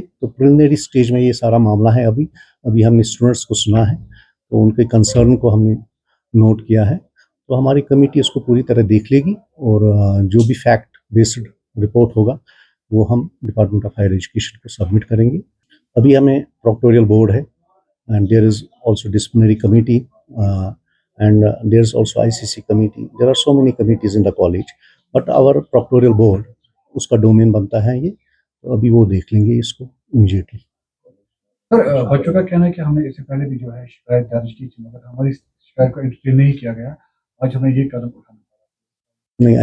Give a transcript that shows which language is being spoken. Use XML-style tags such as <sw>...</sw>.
<ur>تو preliminary stage میں یہ سارا معاملہ ہے. ابھی ہم نے اسٹوڈنٹس کو سنا ہے تو ان کے کنسرن کو ہم نے نوٹ کیا ہے. تو ہماری کمیٹی اس کو پوری طرح دیکھ لے گی اور جو بھی فیکٹ بیسڈ رپورٹ ہوگا وہ ہم ڈپارٹمنٹ آف ہائر ایجوکیشن کو سبمٹ کریں گے. ابھی ہمیں پروکٹوریل بورڈ ہے</ur> <en>and there is also disciplinary committee and there is also ICC committee. There are so many committees in the college, but our proctorial board</en> <ur>اس کا ڈومین بنتا ہے. یہ تو ابھی وہ دیکھ لیں گے اس کو امیڈیٹلی. سر بچوں کا کہنا ہے کہ ہم نے اس سے پہلے بھی جو ہے شکایت درج کی تھی، مگر ہماری شکایت کو انٹرٹین نہیں کیا گیا. آج ہمیں یہ قدم اٹھانا پڑا.</ur>